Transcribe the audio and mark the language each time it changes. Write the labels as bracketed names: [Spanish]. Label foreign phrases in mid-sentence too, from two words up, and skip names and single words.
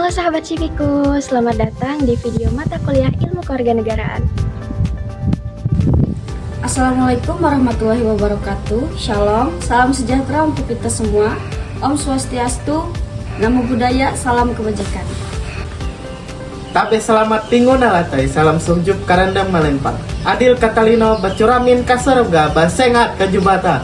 [Indonesian] Sahabat Civiku, selamat datang di video mata kuliah Ilmu Kewarganegaraan. [Arabic] Assalamualaikum warahmatullahi wabarakatuh. [Indonesian] Shalom, salam sejahtera untuk kita semua. [Balinese] Om Swastiastu, [Pali] Namo Buddhaya, [Indonesian] salam kebajikan. [Ngaju] Tabe selamat tinggu nalatai, salam sungjup karandang malempang. [Kendayan] Adil Katalino bacuramin kasaruga basengat kajubata.